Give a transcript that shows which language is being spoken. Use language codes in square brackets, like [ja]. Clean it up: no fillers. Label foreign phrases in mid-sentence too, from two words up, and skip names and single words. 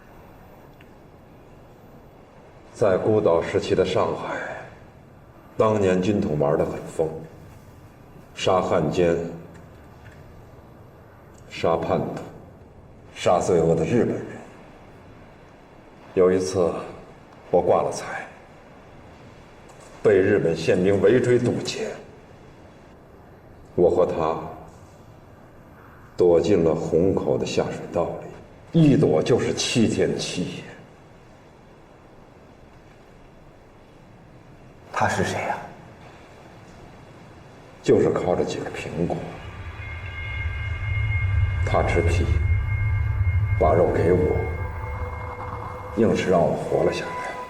[zh] 在孤島時期的上海，當年軍統玩得很瘋，殺漢奸、殺叛徒、殺罪惡的日本人。有一次，我掛了彩，被日本憲兵圍追堵截，我和他躲進了虹口的下水道裡，一躲就是7天7夜。他是谁呀？就是靠着几个苹果，他吃皮，把肉给我，硬是让我活了下来。